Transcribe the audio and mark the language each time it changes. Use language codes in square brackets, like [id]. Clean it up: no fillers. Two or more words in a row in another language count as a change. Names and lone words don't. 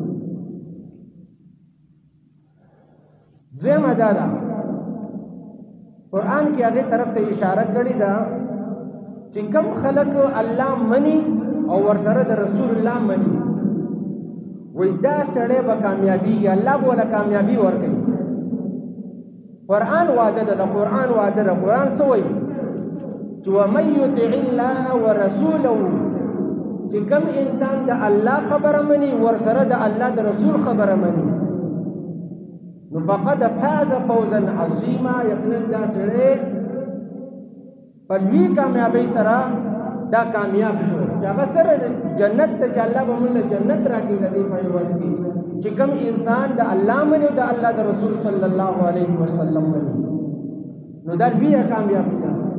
[ps] دویمه دا ده قرآن کې هغې طرف ته اشاره کړې ده چې کوم خلک الله مني او ورسره د رسول الله مني، وایي دا سړی به کامیابیږي، الله به ورله کامیابي ورکوي. قرآن وعده ده، قرآن وعده ده. قرآن څه وایي چې [ar] ومن یطع الله ورسوله، [ps] چې کوم انسان د الله خبره مني ورسره د الله د رسول خبره مني، نو [ar] فقد فاز فوزا عظیما، [ps] یقینا دا سړی په لوی کامیابۍ سره دا کامیاب شو چې هغه سره جنت ته چې الله به موږ جنت راکړي د دې په عوض کې. چې کوم انسان د الله مني او د الله د رسول [ar] صلی الله علیه وسلم [ps] مني، نو دا لوی کامیابي ده.